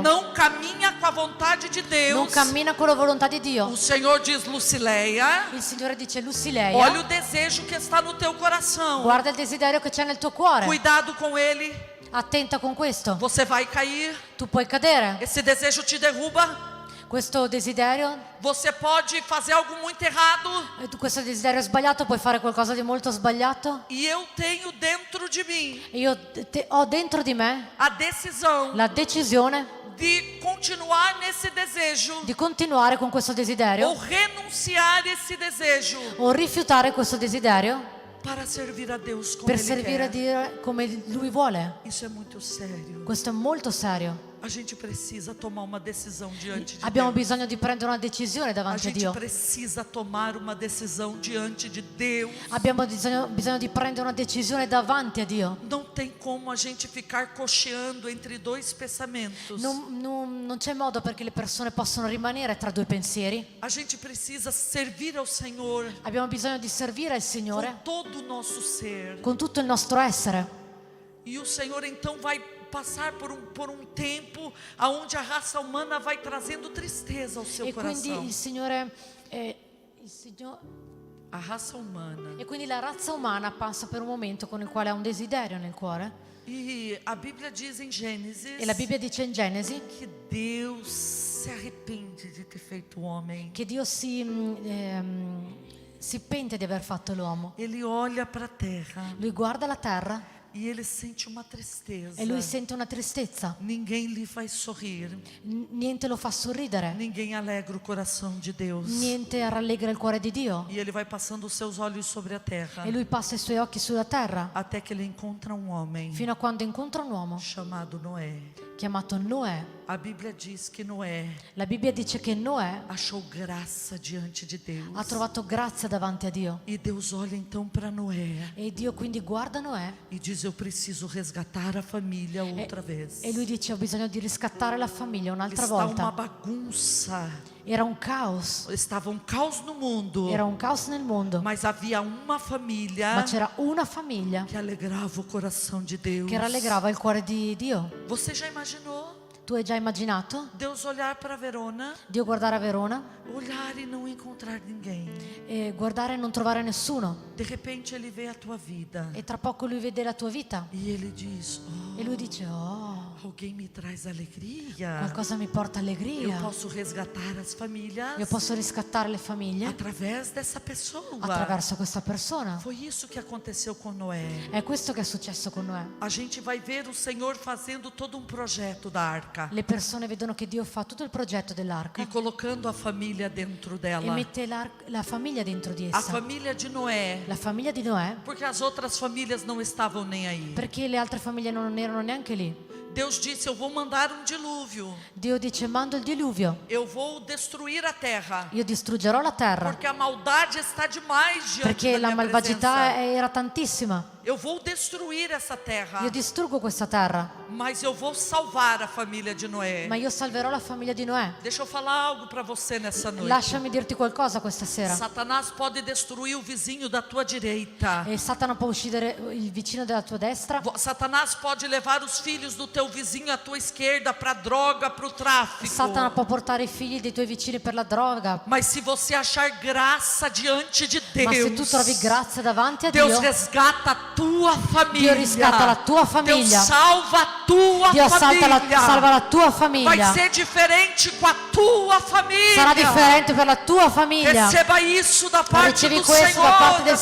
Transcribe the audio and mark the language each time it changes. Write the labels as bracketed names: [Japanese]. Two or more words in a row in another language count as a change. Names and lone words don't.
[Portuguese] não caminha com a vontade de [Italian] non [Portuguese] Deus, [Italian] cammina con la volontà di Dio. [Portuguese] o Senhor diz: Lucileia, [Italian] Il Signore dice: [Portuguese] olha Lucileia, o desejo que está no teu coração. [Italian] guarda il desiderio che c'è nel tuo cuore. [Portuguese] Cuidado com ele, [Italian] Attenta con questo. [Portuguese] você vai cair. [Italian] Tu puoi cadere. [Portuguese] Esse desejo te derruba. [Italian] Questo desiderio, [Portuguese] Você pode fazer algo muito errado. [Italian] questo desiderio sbagliato, puoi fare qualcosa di molto sbagliato. [Portuguese] E eu tenho dentro de mim [Italian] E io ho dentro di me [Portuguese] a decisão [Italian] la decisione [Portuguese] de continuar nesse desejo [Italian] di continuare con questo [Portuguese] ou [Italian] desiderio [Portuguese] renunciar esse desejo [Italian] o rifiutare questo desiderio [Portuguese] para servir a Deus como [Italian] per [Portuguese] Ele [Italian] servire a [Portuguese] quer. [Italian] Dio come Lui vuole. [Portuguese] Isso é muito sério. [Italian] Questo è molto serio. [Portuguese] A gente precisa tomar uma decisão diante de [Italian] Abbiamo [Portuguese] Deus. [Italian] bisogno di prendere una decisione [Portuguese] A [Italian] davanti a [Portuguese] gente [Italian] Dio. [Portuguese] precisa tomar uma decisão diante de Deus. [Italian] Abbiamo bisogno di prendere una decisione davanti a Dio. [Portuguese] Não tem como a gente ficar cocheando entre dois pensamentos. [Italian] Non c'è modo perché le persone possano rimanere tra due pensieri. [Portuguese] A gente precisa servir ao Senhor [Italian] Abbiamo bisogno di servire al Signore [Portuguese] com todo o nosso ser. [Italian] con tutto il nostro essere. [Portuguese] E o Senhor então vai passar por um tempo aonde a raça humana vai trazendo tristeza ao seu [Italian] E quindi [Portuguese] coração. [Italian] il Signore, [Portuguese] A raça humana. [Italian] e quindi la razza umana passa per un momento con il quale ha un desiderio nel cuore. [Portuguese] E a Bíblia diz em Gênesis [Italian] E la Bibbia dice in Genesi [Portuguese] que Deus se arrepende de ter feito o homem. [Italian] che Dio si pente di aver fatto l'uomo. [Portuguese] Ele olha para a terra [Italian] Lui guarda la terra [Portuguese] e ele sente uma tristeza. [Italian] e lui sente una tristezza. [Portuguese] Ninguém lhe faz sorrir. [Italian] Niente lo fa sorridere, [Portuguese] Ninguém alegra o coração de Deus. [Italian] niente rallegra il cuore di Dio. [Portuguese] E ele vai passando os seus olhos sobre a terra [Italian] E lui passa i suoi occhi sulla terra [Portuguese] até que ele encontra um homem [Italian] fino a quando incontra un uomo [Portuguese] chamado Noé. [Italian] chiamato Noè. [Portuguese] A Bíblia diz que Noé [Italian] La Bibbia dice che Noè [Portuguese] achou graça diante de Deus. [Italian] ha trovato grazia davanti a Dio. [Portuguese] E Deus olha então para Noé [Italian] E Dio quindi guarda Noè [Portuguese] e diz: eu preciso resgatar a família outra vez. [Italian] e lui dice: ho bisogno di riscattare la famiglia un'altra [Portuguese] Está uma [Italian] volta. [Portuguese] bagunça. [Italian] Era un caos, [Portuguese] Estava um caos no mundo. [Italian] era un caos nel mondo, [Portuguese] Mas havia uma família [Italian] ma c'era una famiglia [Portuguese] que alegrava o coração de Deus. [Italian] che rallegrava il cuore di Dio. [Portuguese] Você já imaginou [Italian] Tu hai già immaginato [Portuguese] Deus olhar para Verona, [Italian] Dio guardare a Verona [Portuguese] olhar e não encontrar ninguém? [Italian] e guardare e non trovare nessuno? [Portuguese] De repente ele vê a tua vida [Italian] E tra poco lui vede la tua vita [Portuguese] e ele diz: oh, [Italian] E lui dice, [Portuguese] alguém me traz alegria. [Italian] qualcosa mi porta [Portuguese] Eu [Italian] allegria. [Portuguese] posso resgatar as famílias [Italian] Io posso riscattare le famiglie [Portuguese] através dessa pessoa. [Italian] attraverso questa persona. [Portuguese] Foi isso que aconteceu com Noé. [Italian] È questo che è successo con Noè. [Portuguese] A gente vai ver o Senhor fazendo todo um projeto da arca [Italian] Le persone vedono che Dio fa tutto il progetto dell'arca [Portuguese] e colocando a família dentro [Italian] e [Portuguese] dela. [Italian] mette la famiglia dentro di [Portuguese] A [Italian] essa. [Portuguese] família de Noé, [Italian] La famiglia di Noè, [Portuguese] porque as outras famílias não estavam nem aí. [Italian] perché le altre famiglie non erano neanche lì. [Portuguese] Deus disse: eu vou mandar um dilúvio. [Italian] Dio dice, mando il diluvio, [Portuguese] Eu vou destruir a terra, [Italian] io distruggerò la terra, [Portuguese] porque a maldade está demais diante [Italian] perché [Portuguese] da [Italian] la [Portuguese] minha [Italian] malvagità [Portuguese] presença. [Italian] era tantissima. [Portuguese] Eu vou destruir essa terra, [Italian] Io distruggo questa terra, [Portuguese] mas eu vou salvar a família de Noé. [Italian] ma io salverò la famiglia di Noè. [Portuguese] Deixa eu falar algo para você nessa noite. [Italian] Lasciami dirti qualcosa questa sera. [Portuguese] Satanás pode destruir o vizinho da tua direita. [Italian] E Satana può uccidere il vicino della tua destra. [Portuguese] Satanás pode levar os filhos do teu vizinho à tua esquerda para droga, para o tráfico. [Italian] Satana può portare i figli dei tuoi vicini per la droga. [Portuguese] Mas se você achar graça diante de [Italian] Ma se tu [Portuguese] Deus, [Italian] trovi grazia davanti a [Portuguese] Deus [Italian] Dio, [Portuguese] resgata a tua família. [Italian] Dio riscatta la tua famiglia. [Portuguese] Deus salva a tua [Italian] Dio [Portuguese] família. [Italian] salva la tua [Portuguese] Vai [Italian] famiglia. [Portuguese] ser diferente com a tua família. [Italian] Sarà differente per la tua famiglia. [Portuguese] Receba isso da parte [Italian] Ricevi [Portuguese] do [Italian] questo [Portuguese] Senhor. [Italian] da parte del